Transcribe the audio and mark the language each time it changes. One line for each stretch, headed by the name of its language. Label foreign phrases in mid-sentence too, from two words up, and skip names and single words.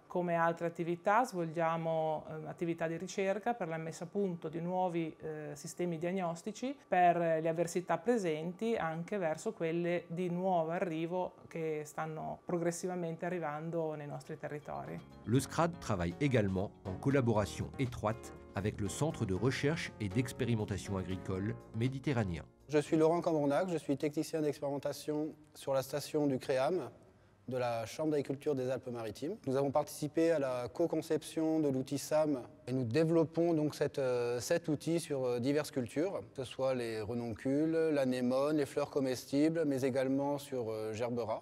Italian: Come altre attività svolgiamo attività di ricerca per la messa a punto di nuovi sistemi diagnostici per le avversità presenti anche verso quelle di nuovo arrivo che stanno progressivamente arrivando nei nostri territori.
French: Le SCRAD travaille également en collaboration étroite avec le Centre de recherche et d'expérimentation agricole méditerranéen. Je suis Laurent Cambrondac, je suis technicien d'expérimentation sur la station du CREAM de la Chambre d'agriculture des Alpes-Maritimes. Nous avons participé à la co-conception de l'outil SAM et nous développons donc cet outil sur diverses cultures, que ce soit les renoncules, l'anémone, les fleurs comestibles, mais également sur gerbera.